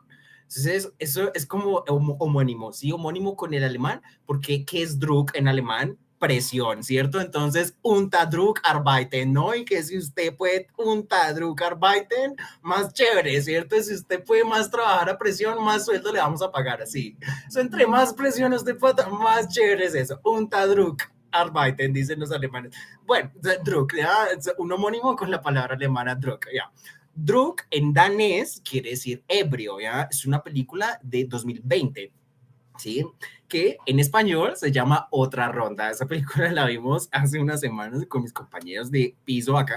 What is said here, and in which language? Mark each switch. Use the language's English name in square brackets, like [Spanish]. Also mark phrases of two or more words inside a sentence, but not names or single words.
[Spanish] Entonces, eso es como homónimo, ¿sí? Homónimo con el alemán, porque ¿qué es Druck en alemán? Presión, ¿cierto? Entonces, [German] Druck arbeiten, [Spanish] ¿no? Y que si usted puede [German] Druck arbeiten, [Spanish] más chévere, ¿cierto? Si usted puede más trabajar a presión, más sueldo le vamos a pagar, así. So, entre más presión usted pueda, más chévere es eso. [German] Druck arbeiten, [Spanish] dicen los alemanes. Bueno, Druck, ¿ya? Un homónimo con la palabra alemana Druck, ya. Druk en danés quiere decir ebrio, ¿ya? Es una película de 2020, ¿sí? Que en español se llama Otra Ronda. Esa película la vimos hace unas semanas con mis compañeros de piso acá.